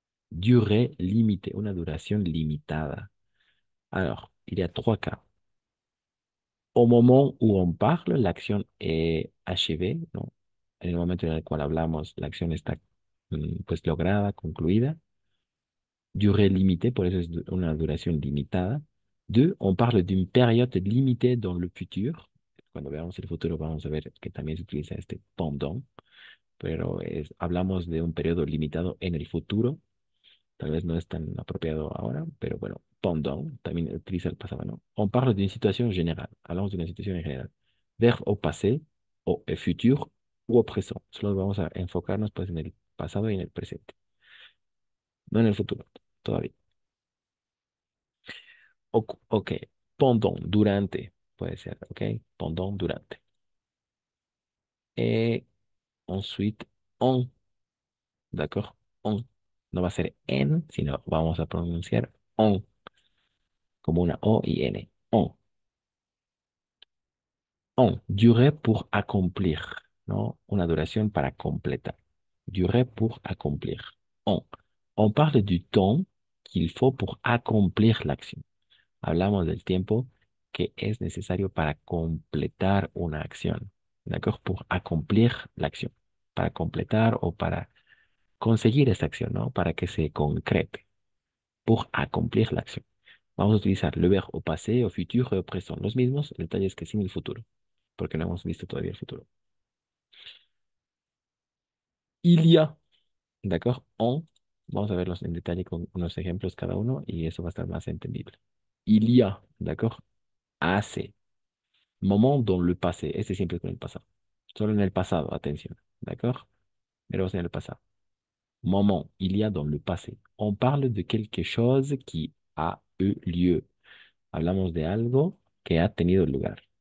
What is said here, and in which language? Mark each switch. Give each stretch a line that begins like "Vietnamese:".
French: Durée limitée,
Spanish: una duración limitada.
French: Alors, il y a trois cas. Au moment où on parle, l'acción est achevée, ¿no?
Spanish: En el momento en el cual hablamos, la acción está pues lograda, concluida.
French: Durée limitée,
Spanish: por eso es una duración limitada.
French: Deux, on parle d'une période limitée dans le futur.
Spanish: Cuando veamos el futuro vamos a ver que también se utiliza este pendant, pero hablamos de un periodo limitado en el futuro. Tal vez no es tan apropiado ahora, pero bueno, pendant también utiliza el pasado, ¿no?
French: On parle d'une situation générale.
Spanish: Hablamos de una situación en general.
French: Vers au passé, au futur o au présent.
Spanish: Solo vamos a enfocarnos pues en el pasado y en el presente, no en el futuro, todavía. Ok, pendant, durante, puede ser, ok, pendant, durante.
French: Et ensuite, en, d'accord, en.
Spanish: No va a ser en, sino vamos a pronunciar on, como una O y N. En. En,
French: durer pour accomplir,
Spanish: ¿no? Una duración para completar.
French: Durer pour accomplir. En. On parle du temps qu'il faut pour accomplir l'action.
Spanish: Hablamos del tiempo que es necesario para completar una acción. ¿D'accord?
French: Pour accomplir l'action.
Spanish: Para completar o para conseguir esta acción, ¿no? Para que se concrete.
French: Pour accomplir l'action.
Spanish: Vamos a utilizar
French: le verbe au passé, au futur et au présent.
Spanish: Los mismos, el detalle es que sin el futuro, porque no hemos visto todavía el futuro. Il y a, ¿d'accord? En, vamos a verlos en detalle con unos ejemplos cada uno y eso va a estar más entendible.
French: Il y a, ¿d'accord? Hace. Moment dans le passé.
Spanish: Este siempre con el pasado. Solo en el pasado, atención. ¿D'accord? Pero en el pasado.
French: Moment, il y a dans le passé. On parle de quelque chose qui a eu lieu.
Spanish: Hablamos de algo que ha tenido lugar.